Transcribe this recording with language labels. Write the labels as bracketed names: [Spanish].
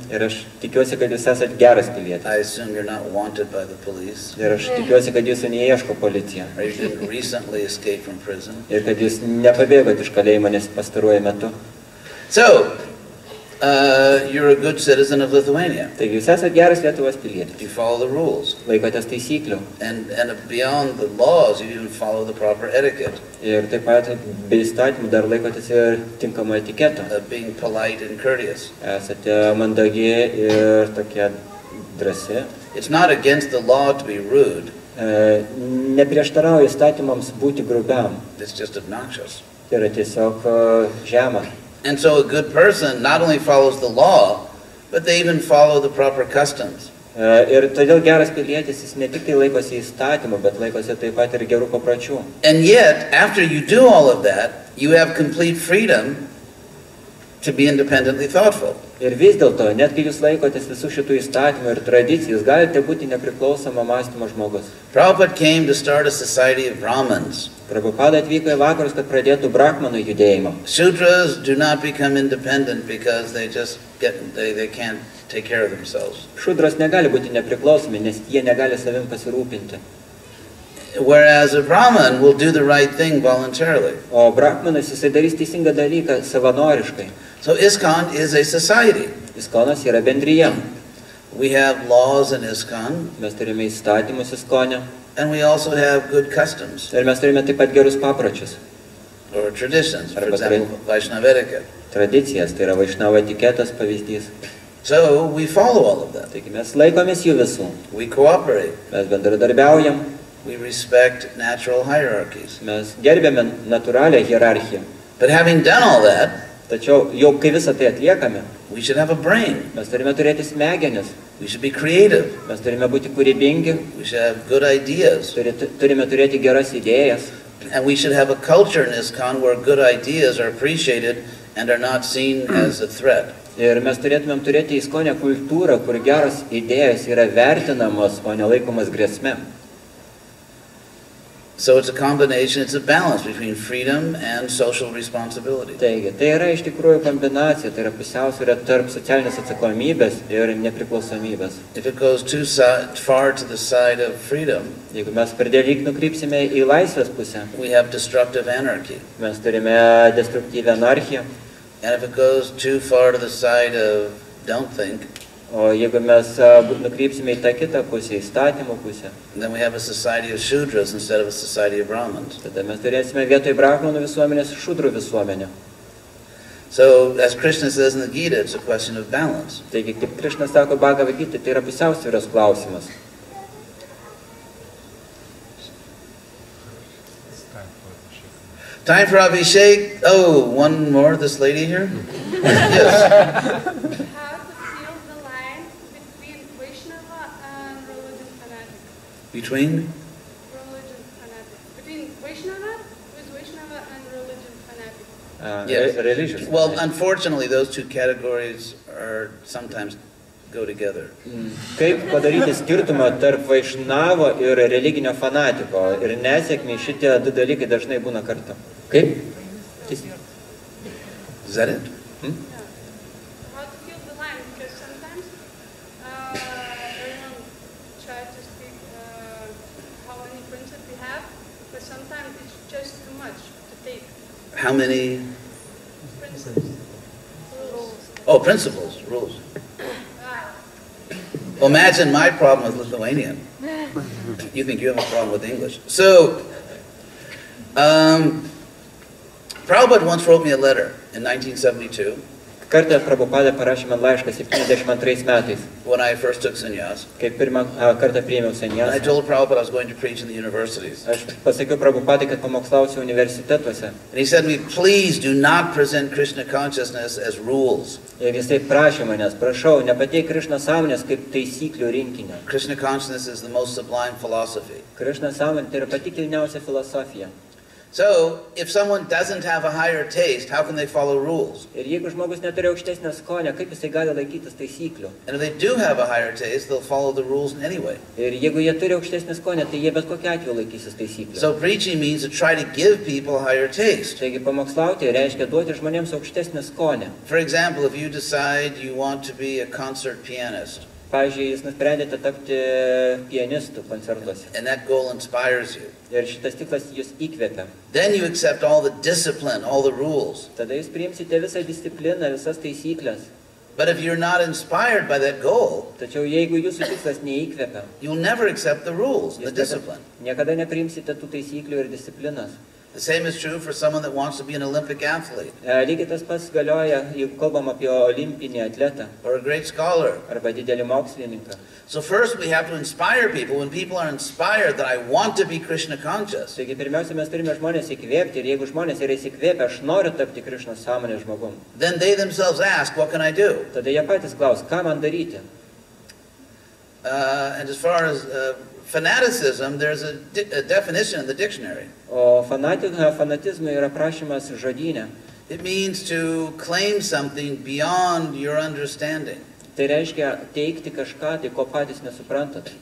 [Lithuanian] Ir aš tikiuosi, kad jūs esat geras pilietis. [English] I assume you're not wanted by the police. [Lithuanian] Ir aš tikiuosi, kad jūsų neieško policija. [English] Or you didn't recently escape from prison. [Lithuanian] Ir kad jūs nepabėgot iš kalėjimo, nes pastaruoju metu. [English] So, you're a good citizen of Lithuania. [Lithuanian] Taigi jūs esat geras Lietuvos pilietis. [English] You follow the rules. [Lithuanian] Laikotės taisyklių. [English] And beyond the laws, you even follow the proper etiquette. [Lithuanian] Ir taip pat be įstatymų dar laikotės ir tinkamo etiketo. [English] Being polite and courteous. [Lithuanian] Esate mandagi ir tokie drąsi. [English] It's not against the law to be rude. [Lithuanian] Neprieštarauja įstatymams būti grubiam. [English] It's just obnoxious. [Lithuanian] Tai yra tiesiog žema. [English] And so a good person not only follows the law, but they even follow the proper customs. [Lithuanian] Ir todėl geras pilietis, jis ne tik tai laikosi įstatymų, bet laikosi taip pat ir gerų papročių. [English] And yet, after you do all of that, you have complete freedom to be independently thoughtful. [Lithuanian] Ir vis dėlto, net kai jūs laikotės visų šitų įstatymų ir tradicijų, jūs galite būti nepriklausoma mąstymo žmogus. [English] Prabhupada came to start a society of Brahmins. [Lithuanian] Prabhupada atvyko į vakarus, kad pradėtų brahmanų judėjimą. [English] Shudras do not become independent because they can't take care of themselves. [Lithuanian] Šudras negali būti nepriklausomi, nes jie negali savim pasirūpinti. [English] Whereas a Brahman will do the right thing voluntarily. [Lithuanian] O brahmanas jisai darys teisingą dalyką savanoriškai. [English] So ISKCON is a society. [Lithuanian] Iskonas yra bendryje. [English] We have laws in ISKCON, [Lithuanian] Mes turime įstatymus Iskone. [English] and we also have good customs [Lithuanian] Ir mes turime taip pat gerus papročius. [English] or traditions, for [Lithuanian] Arba [English] example, Vaishnava etiquette. [Lithuanian] Tradicijas, tai yra Vaišnavo etiketas pavyzdys. [English] So we follow all of that. [Lithuanian] Taigi mes laikomės jų visų. [English] We cooperate. [Lithuanian] Mes bendradarbiaujam. [English] We respect natural hierarchies. [Lithuanian] Mes gerbėme natūralią hierarchiją. [English] But having done all that, [Lithuanian] Tačiau jau kai visą tai atliekame, [English] we should have a brain. [Lithuanian] mes turime turėti smegenis. [English] We should be creative. [Lithuanian] Mes turime būti kūrybingi. [English] We should have good ideas. [Lithuanian] Turime turėti geras idėjas. [English] And we should have a culture in ISKCON where good ideas are appreciated and are not seen as a threat. [Lithuanian] Ir mes turėtumėm turėti Iskone kultūrą, kur geros idėjos yra vertinamos, o nelaikomas grėsme. [English] So it's a combination, it's a balance between freedom and social responsibility. [Lithuanian] Taigi, tai yra iš tikrųjų kombinacija, tai yra pusiausvyrė tarp socialinės atsakomybės ir nepriklausomybės. [English] If it goes too far to the side of freedom, [Lithuanian] Jeigu mes perdėlyg nukrypsime į laisvės pusę, [English] we have destructive anarchy. [Lithuanian] mes turime destruktyvę anarchiją, [English] And if it goes too far to the side of don't think, [Lithuanian] o jeigu mes nukrypsime į tą kitą pusę, įstatymų pusę, [English] then we have a society of Shudras instead of a society of Brahmins. [Lithuanian] tada mes turėsime vietoj brahmanų visuomenės šudrų visuomenę. [English] So, as Krishna says in the Gita, it's a question of balance. [Lithuanian] Taigi, kaip Krišnas sako Bhagavad Gita, tai yra pusiausvyros klausimas. [English] Time for Abhishek. Oh, one more, this lady here. Yes. How to feel the line between Vaishnava and religion fanatic? Between? Religion fanatic. Between Vaishnava, who is Vaishnava, and religion fanatic. Yes. Religious. Well, unfortunately, those two categories are sometimes go together. [Lithuanian] Kaip padaryti skirtumą tarp vaišnavo ir religinio fanatiko? Ir nesėkmė šitie du dalykai dažnai būna kartu. Kaip? [English] Is that it? How to feel the line, because sometimes everyone tries to speak how many principles we have, but sometimes it's just too much to take. How many? Principles. Rules. Oh, principles, rules. Well, imagine my problem with Lithuanian. You think you have a problem with English. So, Prabhupada once wrote me a letter in 1972 [Lithuanian] Kartą Prabhupada parašė man laišką 72 metais, [English] when I first took sannyas. [Lithuanian] kai pirmą kartą priėmiau [English] And I [Lithuanian] sannyasą. [English] told Prabhupada I was going to preach in the universities. [Lithuanian] Aš pasakiau Prabhupadai, kad pamokslausiu universitetuose. [English] And he said to me, please do not present Krishna consciousness as rules. [Lithuanian] Ir jisai prašė manęs, prašau, nepateik Krišna sąmonės kaip taisyklių rinkinio. [English] Krishna consciousness is the most sublime philosophy. [Lithuanian] Krišna sąmonė tai yra pati kilniausia filosofija. [English] So, if someone doesn't have a higher taste, how can they follow rules? [Lithuanian] Ir jeigu žmogus neturi aukštesnio skonio, kaip jisai gali laikytis taisyklių? [English] And if they do have a higher taste, they'll follow the rules anyway. [Lithuanian] Ir jeigu jie turi aukštesnį skonį, tai jie bet kokiu atveju laikysis taisyklių. [English] So preaching means to try to give people a higher taste. [Lithuanian] Taigi pamokslauti reiškia duoti žmonėms aukštesnį skonį. [English] For example, if you decide you want to be a concert pianist, [Lithuanian] Pavyzdžiui, jūs nusprendėte tapti pianistų koncertuose. [English] and that goal inspires you, [Lithuanian] Ir šitas tikslas jūs įkvėpia. [English] then you accept all the discipline, all the rules. [Lithuanian] Tada jūs priimsite visą discipliną, visas taisyklės. [English] But if you're not inspired by that goal, [Lithuanian] Tačiau jeigu jūsų tikslas neįkvėpia, [English] you'll never accept the rules, the [Lithuanian] jūs [English] discipline. [Lithuanian] niekada nepriimsite tų taisyklių ir disciplinos. [English] The same is true for someone that wants to be an Olympic athlete [Lithuanian] Lygiai tas pats galioja, jeigu kalbam apie olimpinį atletą [English] or a great scholar. [Lithuanian] arba didelį mokslininką. [English] So first we have to inspire people. When people are inspired that I want to be Krishna conscious, [Lithuanian] Taigi pirmiausia, mes turime žmonės įkvėpti ir jeigu žmonės yra įsikvėpę, aš noriu tapti Krišnos sąmonės žmogum, [English] then they themselves ask, what can I do? [Lithuanian] tada jie patys klaus, ką man daryti. [English] And as far as fanaticism, there's a definition in the dictionary. [Lithuanian] O fanatizmui yra prašymas žodynė. [English] It means to claim something beyond your understanding [Lithuanian] Tai reiškia teikti kažką, tai ko patys nesuprantat.